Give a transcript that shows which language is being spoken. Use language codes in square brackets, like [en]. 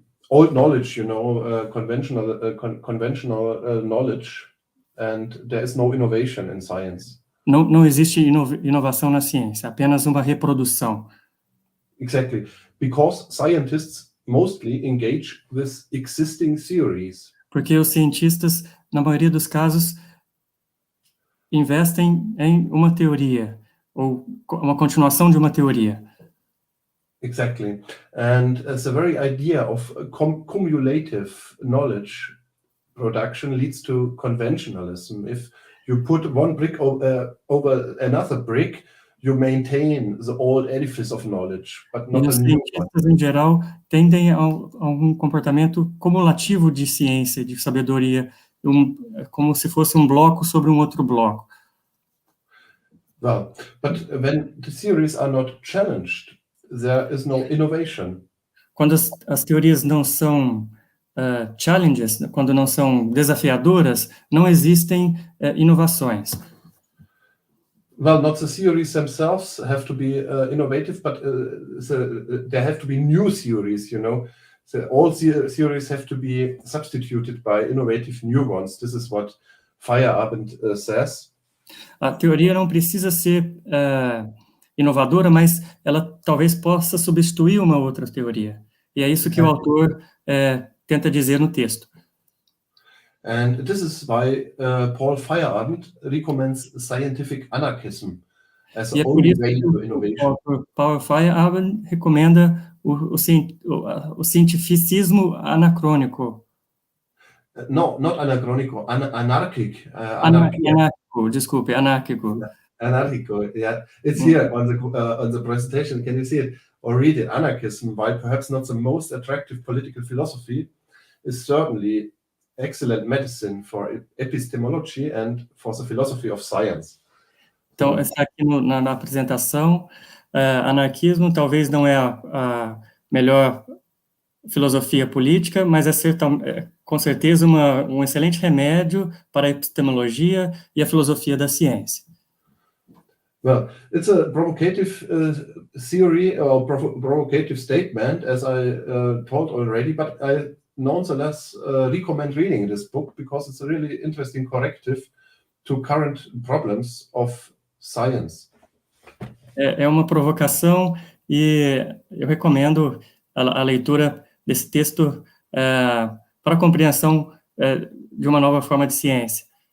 [en] old knowledge, conventional knowledge, and there is no innovation in science. [pt] Não existe inovação na ciência, apenas uma reprodução. [en] Exactly, because scientists mostly engage with existing theories. [pt] Porque os cientistas, na maioria dos casos, investem em uma teoria, ou uma continuação de uma teoria. [en] Exactly, and the very idea of cumulative knowledge production leads to conventionalism. If you put one brick over another brick, you maintain the old edifice of knowledge, but not a [pt] Os cientistas, em geral, tendem a um comportamento cumulativo de ciência, de sabedoria, como se fosse um bloco sobre um outro bloco. [en] Well, but when the theories are not challenged, there is no innovation. [pt] Quando as teorias não são challenges, quando não são desafiadoras, não existem inovações. [en] Well, not the theories themselves have to be innovative, but there have to be new theories, all theories have to be substituted by innovative new ones. This is what Feyerabend says. [pt] A teoria não precisa ser inovadora, mas ela talvez possa substituir uma outra teoria. E é isso que o autor tenta dizer no texto. [en] And this is why Paul Feyerabend recommends scientific anarchism as the only way to innovation. [pt] Paul Feyerabend recomenda o cientificismo anacrônico. [en] No, not anacronico, anarchic. [pt] Anárquico, desculpe, anárquico. [en] Anarchico, yeah. It's here on the presentation. Can you see it or read it? Anarchism, while perhaps not the most attractive political philosophy, is certainly excellent medicine for epistemology and for the philosophy of science. [pt] Então, está aqui na apresentação. Anarquismo talvez não é a melhor filosofia política, mas com certeza um excelente remédio para a epistemologia e a filosofia da ciência. [en] Well, it's a provocative theory or provocative statement, as I told already, but I nonetheless recommend reading this book because it's a really interesting corrective to current problems of science. [pt] É uma provocação e eu recomendo a leitura desse texto para a compreensão de uma nova forma de ciência.